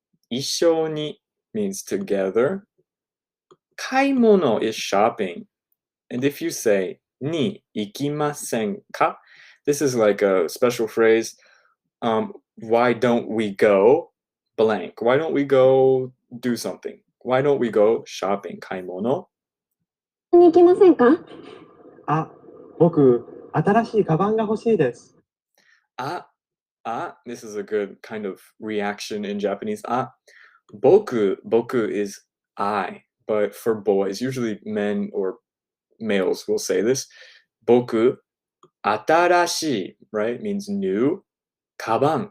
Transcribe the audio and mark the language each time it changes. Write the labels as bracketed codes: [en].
[en] 一緒に means together. 買い物 is shopping. And if you say [ja] に行きませんか? [en] This is like a special phrase. Why don't we go blank? Why don't we go do something? Why don't we go shopping? 買い物 [ja] に行きませんか？あ、僕、新しいカバンが欲しいです。 [en] this is a good kind of reaction in Japanese. Boku is I, but for boys, usually men or males will say this. Boku, 新しい, right? Means new. Kaban.